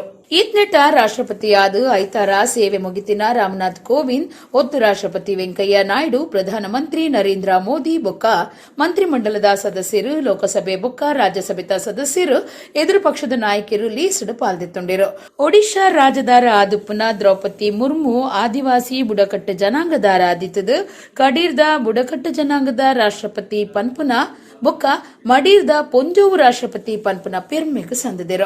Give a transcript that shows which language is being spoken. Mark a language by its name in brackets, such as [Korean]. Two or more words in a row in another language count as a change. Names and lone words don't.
[Tulu] ಈತ್ನೆಟ ರಾಷ್ಟ್ರಪತಿಯಾದ ಐತಾರ ಸೇವೆ ಮುಗಿತಿನ ರಾಮನಾಥ್ ಕೋವಿಂದ್ ಒತ್ತು ರಾಷ್ಟ್ರಪತಿ ವೆಂಕಯ್ಯ ನಾಯ್ಡು ಪ್ರಧಾನಮಂತ್ರಿ ನರೇಂದ್ರ ಮೋದಿ ಬೊಕ್ಕ ಮಂತ್ರಿಮಂಡಲದ ಸದಸ್ಯರು ಲೋಕಸಭೆ ಬೊಕ್ಕ ರಾಜ್ಯಸಭೆದ ಸದಸ್ಯರು ಎದುರು ಪಕ್ಷದ ನಾಯಕರು ಲೀಸ್ಡ್ ಪಾಲ್ದೆತ್ತೊಂಡಿರು. ಒಡಿಶಾ ರಾಜದಾರ ಆದುಪ್ಪುನ ದ್ರೌಪದಿ ಮುರ್ಮು ಆದಿವಾಸಿ ಬುಡಕಟ್ಟು ಜನಾಂಗದಾರ ಆದಿತ್ತದು ಕಡೀರ್ದ ಬುಡಕಟ್ಟು ಜನಾಂಗದ ರಾಷ್ಟ್ರಪತಿ ಪನ್ಪುನ ಬೊಕ್ಕ ಮಡೀರ್ದ ಪೊಂಜೋವು ರಾಷ್ಟ್ರಪತಿ ಪನ್ಪುನ ಪೆರ್ಮೆಗ್ ಸಂದಿದರು.